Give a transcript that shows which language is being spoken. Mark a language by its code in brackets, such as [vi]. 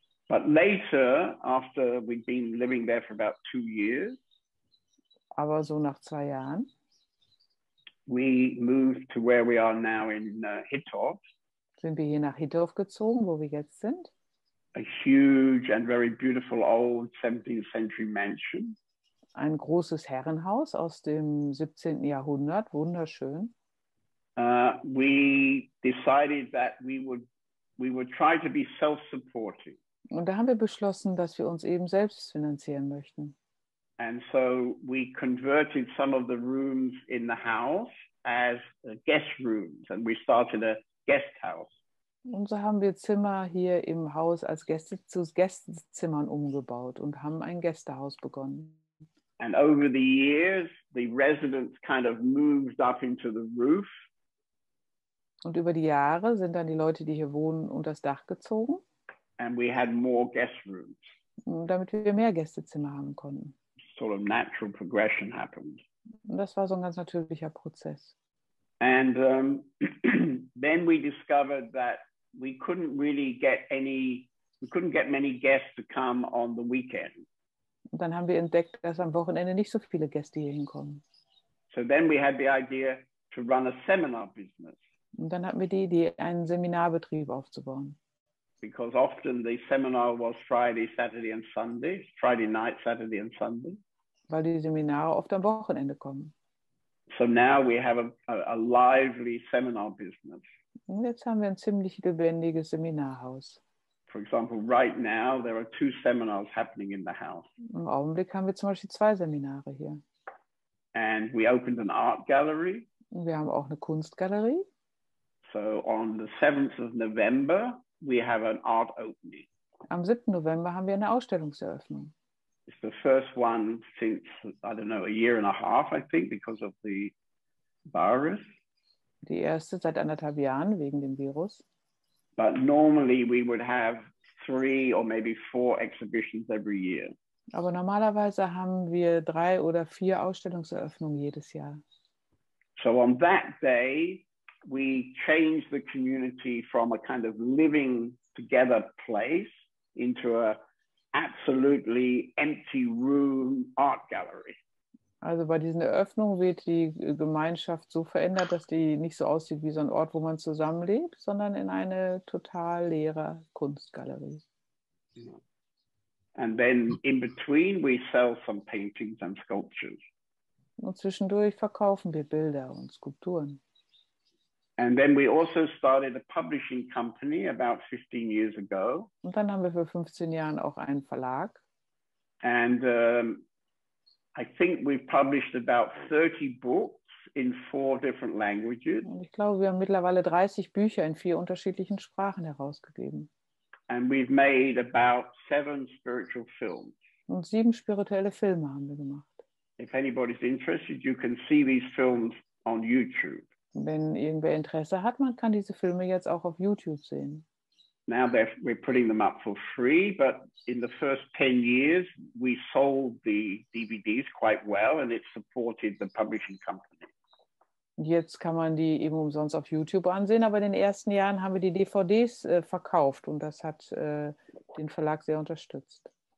[en] But later, after we'd been living there for about 2 years, [de] aber so nach 2 Jahren, [en] we moved to where we are now in Hitov. [de] Sind wir hier nach Hitov gezogen, wo wir jetzt sind. [en] A huge and very beautiful old 17th century mansion. [de] Ein großes Herrenhaus aus dem 17. Jahrhundert, wunderschön. [en] We decided that we would try to be self-supporting. [de] Und da haben wir beschlossen, dass wir uns eben selbst finanzieren möchten. [en] And so we converted some of the rooms in the house as guest rooms, and we started a guest house. [de] Und so haben wir Zimmer hier im Haus als zu Gästezimmern umgebaut und haben ein Gästehaus begonnen. [en] And over the years, the residents kind of moved up into the roof. [de] Und über die Jahre sind dann die Leute, die hier wohnen, unter das Dach gezogen. [en] And we had more guest rooms. [de] Damit wir mehr Gästezimmer haben konnten. [en] Sort of natural progression happened. [de] Und das war so ein ganz natürlicher Prozess. [en] And then we discovered that we couldn't get many guests to come on the weekend. [de] Und dann haben wir entdeckt, dass am Wochenende nicht so viele Gäste hier hinkommen. [en] So then we had the idea to run a seminar business. [de] Und dann hatten wir die Idee, einen Seminarbetrieb aufzubauen. [en] Because often the seminar was Friday, Saturday and Sunday, Friday night, Saturday and Sunday. [de] Weil die Seminare oft am Wochenende kommen. [en] So now we have a lively seminar business. [de] Und jetzt haben wir ein ziemlich lebendiges Seminarhaus. [en] For example, right now there are 2 seminars happening in the house. [de] Im Augenblick haben wir zum Beispiel 2 Seminare hier. [en] And we opened an art gallery. [de] Und wir haben auch eine Kunstgalerie. [en] So on the 7th of November, we have an art opening. [de] Am 7. November haben wir eine Ausstellungseröffnung. [en] It's the first one since, I don't know, a year and a half, I think, because of the virus. [de] Die erste seit 1,5 Jahren wegen dem Virus. [en] But normally we would have 3 or maybe 4 exhibitions every year. [de] Aber normalerweise haben wir 3 oder 4 Ausstellungseröffnungen jedes Jahr. [en] So on that day, we changed the community from a kind of living together place into a absolutely empty room art gallery. [de] Also bei diesen Eröffnungen wird die Gemeinschaft so verändert, dass die nicht so aussieht wie so ein Ort, wo man zusammenlebt, sondern in eine total leere Kunstgalerie. [en] And then in between we sell some paintings and sculptures. [de] Und zwischendurch verkaufen wir Bilder und Skulpturen. [en] And then we also started a publishing company about 15 years ago. [de] Und dann haben wir für 15 Jahren auch einen Verlag. [en] And I think we've published about 30 books in 4 different languages. [de] Und ich glaube, wir haben mittlerweile 30 Bücher in 4 unterschiedlichen Sprachen herausgegeben. [en] And we've made about 7 spiritual films. [de] Und 7 spirituelle Filme haben wir gemacht. [en] If anybody's interested, you can see these films on YouTube. [de] Wenn irgendwer Interesse hat, man kann diese Filme jetzt auch auf YouTube sehen. [en] Now we're putting them up for free, but in the first 10 years, we sold the DVDs quite well and it supported the publishing company. [de] Jetzt kann man die eben umsonst auf YouTube ansehen, aber in den ersten Jahren haben wir die DVDs verkauft und das hat den Verlag sehr unterstützt.